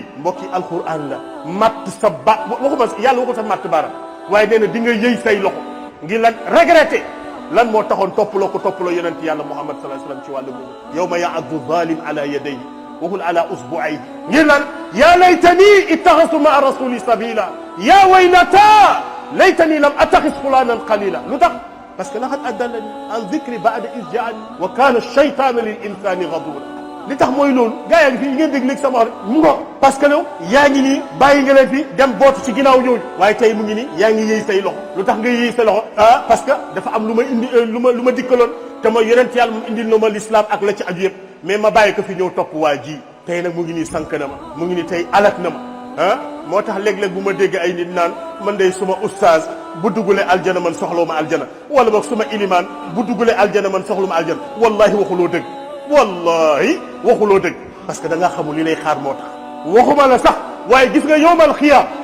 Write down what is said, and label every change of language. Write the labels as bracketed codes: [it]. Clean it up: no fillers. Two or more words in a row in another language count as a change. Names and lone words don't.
[wo] mbokki alquran la matt sa ba waxuma yàlla waxul sa matt baram waaye nee na di nga yëy say loxo ngir lan regretté lan moo taxoon toppaloo ko toppaloo yonent yàlla muhammad [ar] صلى الله عليه وسلم [wo] ci wàllu boobu [ar] يوم يعض الظالم على يديه [wo] waxul [ar] على إصبعيه [wo] ngir lan [ar] يا ليتني اتخذت مع الرسول سبيلا يا ويلتا ليتني لم أتخذ فلانا خليلا [wo] lu tax [fr] parce que [ar] لقد أضلني عن الذكر بعد إذ جاءني وكان الشيطان للإنسان خذولا [wo] li tax mooy loolu gaa yaa ngi fi yi ngeen dégg léegi sama wax mu ngo parce que yow yaa ngi nii bàyyi nga leen fi dem bootu ci ginnaaw ñooñu waaye tey mu ngi nii yaa ngi yëy say loxo lu tax nga yëy say loxo [fr] parce que [wo] dafa am lu ma indi lu ma dikkaloon te ma yonent yàlla mu indil na ma l'islam ak la ci aju yëpp mais ma bàyyi ko fi ñëw topp waa ji tey nag mu ngi nii sànq na ma mu ngi nii tey alak na ma moo tax léeg-léeg bu ma dégg ay nit naan man day suma oustaz bu dugulee aljana man soxlawu ma aljana wala boog suma ilimaan bu dugulee aljana man soxlu ma aljana wallahi waxuloo dëgg wallahi waxuloo dëgg [fr] parce que [wo] da ngaa xamul li lay xaar moo tax waxuma la sax waaye gis nga [ar] يوم القيام